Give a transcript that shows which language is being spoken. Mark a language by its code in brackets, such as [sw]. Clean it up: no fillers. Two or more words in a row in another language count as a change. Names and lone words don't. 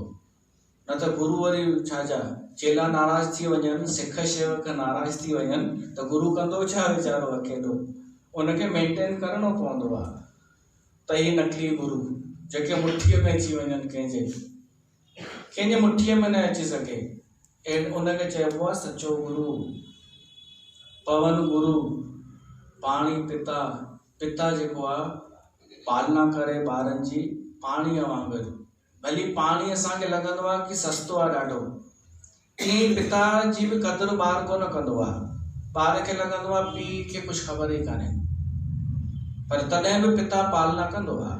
[sd] न त गुरु वरी छा जा चेला नाराज़ थी वञनि, सिख शेवक नाराज़ थी वञनि त गुरु कंदो छा वीचारो अकेलो, उनखे मेंटेन करिणो पवंदो आहे। त इहे नकली गुरु जेके मुठीअ में अची वञनि कंहिंजे कंहिंजे मुठीअ में न अची सघे, उनखे चइबो आहे सचो गुरु। पवन गुरु, पाणी पिता, पिता जेको आहे पालना करे ॿारनि जी पाणीअ वांगुरु। भली पाणी असांखे लॻंदो आहे कि सस्तो आहे ॾाढो, ईअं पिता जी बि क़दुरु ॿार कोन कंदो आहे। ॿार खे लॻंदो आहे पीउ खे कुझु ख़बर ई कान्हे, पर तॾहिं बि पिता पालना कंदो आहे।